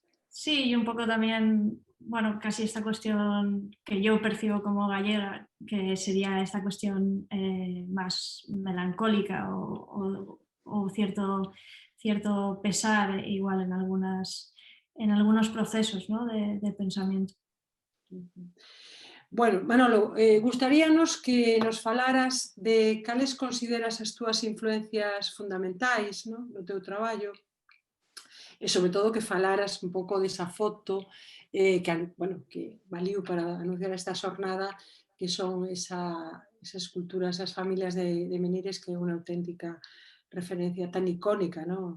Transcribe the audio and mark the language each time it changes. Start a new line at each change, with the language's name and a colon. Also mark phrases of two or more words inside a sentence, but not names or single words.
Spanish: Sí, y un poco también, bueno, casi esta cuestión que yo percibo como gallega, que sería esta cuestión más melancólica o cierto pesar igual en algunos procesos, ¿no? de pensamiento.
Galician: Bueno, Manolo, gustaríanos que nos falaras de cales consideras as túas influencias fundamentais, no teu traballo, e sobre todo que falaras un pouco desa foto que valiu para anunciar esta xornada, que son esas culturas, esas familias de Menires, que é unha auténtica referencia tan icónica, ¿no?